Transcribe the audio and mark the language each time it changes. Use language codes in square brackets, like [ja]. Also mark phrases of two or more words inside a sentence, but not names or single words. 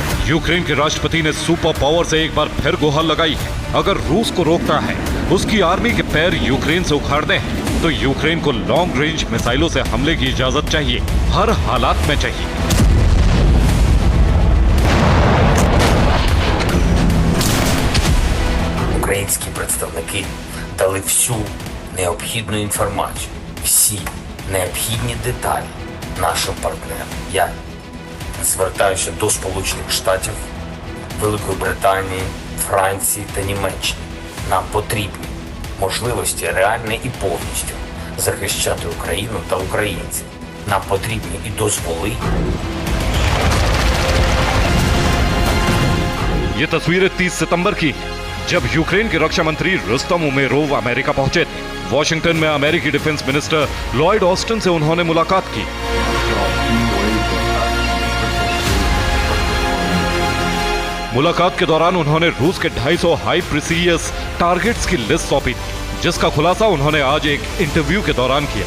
[hi] यूक्रेन के राष्ट्रपति ने सुपर पावर से एक बार फिर गुहार लगाई है। अगर रूस को रोकता है, उसकी आर्मी के पैर यूक्रेन से उखाड़ने हैं, तो यूक्रेन को [en] long range [hi] मिसाइलों से हमले की इजाजत चाहिए, हर हालात में चाहिए। [uk] Українські представники дали всю необхідну інформацію, всі необхідні деталі нашим партнерам. Я звертаюся до Сполучених Штатів, Великої Британії, Франції та Німеччини. Нам потрібні можливості реально і повністю захищати Україну та українців. Нам потрібні і дозволи. [hi] ये तस्वीरें 30 सितंबर की हैं, जब यूक्रेन के रक्षा मंत्री रुस्तम उमेरोव अमेरिका पहुंचे थे। वॉशिंगटन में अमेरिकी [en] defense minister [hi] लॉयड ऑस्टिन से उन्होंने मुलाकात की। मुलाकात के दौरान उन्होंने रूस के 250 [en] high precious targets [hi] की लिस्ट सौंपी थी, जिसका खुलासा उन्होंने आज एक इंटरव्यू के दौरान किया।